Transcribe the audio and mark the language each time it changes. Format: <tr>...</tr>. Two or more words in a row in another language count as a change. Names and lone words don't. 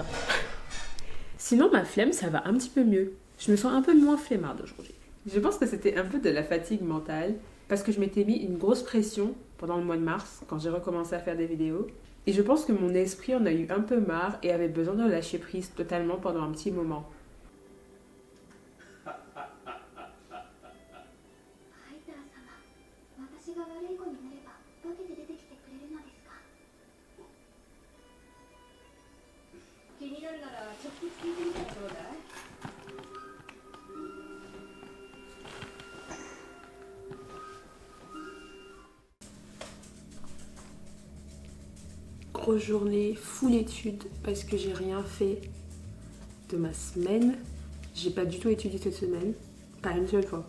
<fr>Sinon, ma flemme, ça va un petit peu mieux. Je me sens un peu moins flemmarde aujourd'hui. Je pense que c'était un peu de la fatigue mentale, parce que je m'étais mis une grosse pression pendant le mois de mars, quand j'ai recommencé à faire des vidéos. Et je pense que mon esprit en a eu un peu marre et avait besoin de lâcher prise totalement pendant un petit moment.</fr> <ja>ハイター様、私が悪い子になれば化けて出てきてくれるのですか？気になるなら直接聞いてみたらどうだい？</ja> <fr>Grosse journée, full études parce que j'ai rien fait de ma semaine. J'ai pas du tout étudié cette semaine, pas une seule fois.</fr>